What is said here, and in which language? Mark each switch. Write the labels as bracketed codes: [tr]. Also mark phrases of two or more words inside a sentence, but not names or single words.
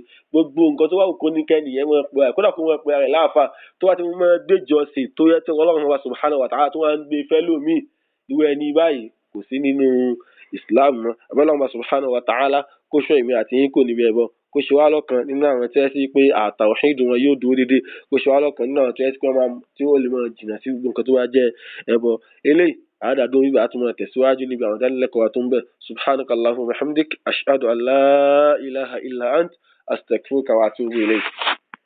[yo] Gbogbo nǹkan tó wà kó ní kẹ́ni yẹn mọ̀ pé kódà kó mọ̀ pé rẹ̀ láàfà tó bá ti mọ̀ gbé ìjọsìn tó yẹ tó ọlọ́run ọba [ar] سبحانه وتعالى [yo] tó wá ń gbé fẹ́lòmíì, irú ẹni báyìí kò sí nínú Islam mọ́. Ọlọ́run [ar] سبحانه وتعالى [yo] kó ṣọ́ èmi àti yín kò níbi ẹbọ, kó ṣe wá lọ́kàn nínú àwọn tí wọ́n sí pé tawhid wọn yóò dúró dédé, kó ṣe wá lọ́kàn nínú àwọn tí wọ́n sí pé tí wọ́n lè máa jìnnà sí gbogbo nǹkan tó bá jẹ́ ẹbọ. Eléyìí àádàdó bíbá àtúmọ̀ tẹ̀síwájú níbi àwọn ìdánilẹ́kọ̀ọ́ tó ń bẹ̀. [ar] سبحانك اللهم وبحمدك أشهد أن لا إله إلا أنت أستغفرك وأتوب إليك.